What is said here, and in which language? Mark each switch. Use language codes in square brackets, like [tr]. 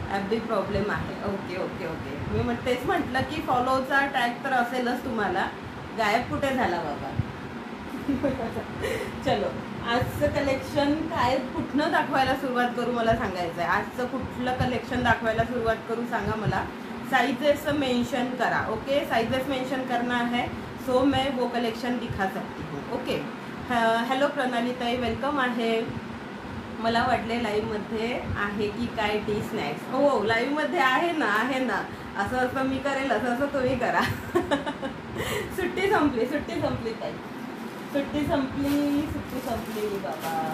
[mr] Big problem आहे. Okay okay okay, मी तेच म्हटलं की फॉलोचा टॅग तर असेलच तुम्हाला. गायब कुठे झाला बाबा? चलो, आजचं कलेक्शन काय, कुठनं दाखवायला सुरुवात करू मला सांगायचं आहे. आजचं कुठलं कलेक्शन दाखवायला सुरुवात करू सांगा मला. साइजेस मेंशन करा. [hi] ओके, साइजेस मेंशन करना है सो मैं वो कलेक्शन दिखा सकती हूँ. [mr] ओके, हॅलो प्रणाली ताई वेलकम आहे. मला वाटले लाईव्हमध्ये आहे की काय टी स्नॅक्स. हो, लाईव्हमध्ये आहे ना, आहे ना. असं असं मी करेल, असं असं तुम्ही करा. सुट्टी संपली ताई, सुट्टी संपली बाबा.